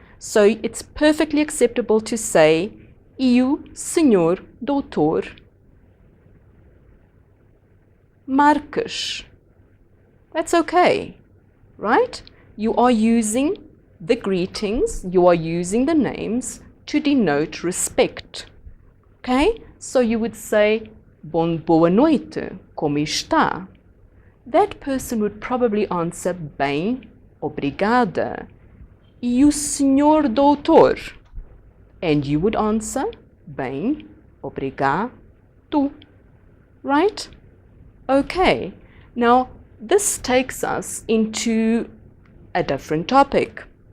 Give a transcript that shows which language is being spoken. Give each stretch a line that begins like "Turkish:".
English: So it's perfectly acceptable to say,
Portuguese: e o Senhor Doutor Marques.
English: That's okay, right? You are using the greetings, you are using the names to denote respect. Okay? So you would say,
Portuguese: boa noite, como está?
English: That person would probably answer,
Portuguese: bem, obrigada. E o senhor doutor?
English: And you would answer,
Portuguese: bem, obrigado.
English: Right? Okay. Now, this takes us into a different topic.